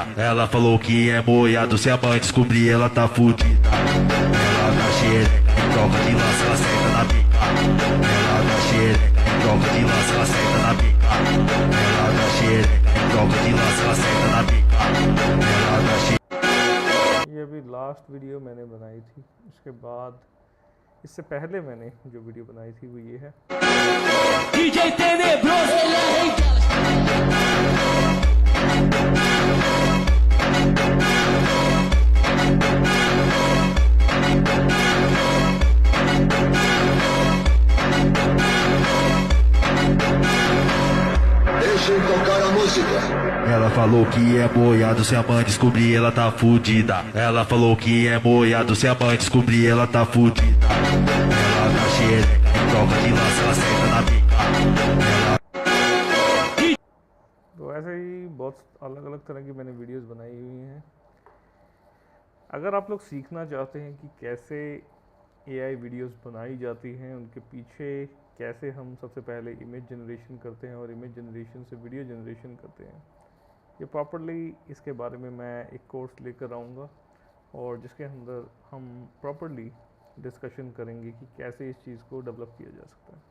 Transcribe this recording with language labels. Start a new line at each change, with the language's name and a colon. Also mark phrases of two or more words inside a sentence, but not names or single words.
Portuguese: Ela falou que é boiado, se a mãe descobrir ela tá fudida. Ela dá xereca em troca de lança, ela senta na pica. Ela dá xereca em troca de lança, ela senta na pica. Ela dá xereca em troca de lança, ela senta na pica. Ela dá xereca.
Hindi: ये भी
English: last video
Hindi: मैंने बनाई थी। उसके बाद इससे पहले मैंने जो वीडियो बनाई थी वो ये है
Portuguese: DJ Tenebroso, ele é rei delas. Deixem tocar a música. Ela falou que é boiado, se a mãe descobrir ela tá fudida. Ela falou que é boiado, se a mãe descobrir ela tá fudida. Ela dá xereca em troca de lança, ela senta na pica.
Hindi: तो ऐसे ही बहुत अलग अलग तरह की मैंने वीडियोस बनाई हुई हैं। अगर आप लोग सीखना चाहते हैं कि कैसे
English: AI videos
Hindi: बनाई जाती हैं, उनके पीछे कैसे हम सबसे पहले
English: image generation
Hindi: करते हैं और
English: image generation
Hindi: से
English: video generation
Hindi: करते हैं, ये प्रॉपरली इसके बारे में मैं एक कोर्स लेकर आऊँगा और जिसके अंदर हम प्रॉपरली डिस्कशन करेंगे कि कैसे इस चीज़ को डेवलप किया जा सकता है।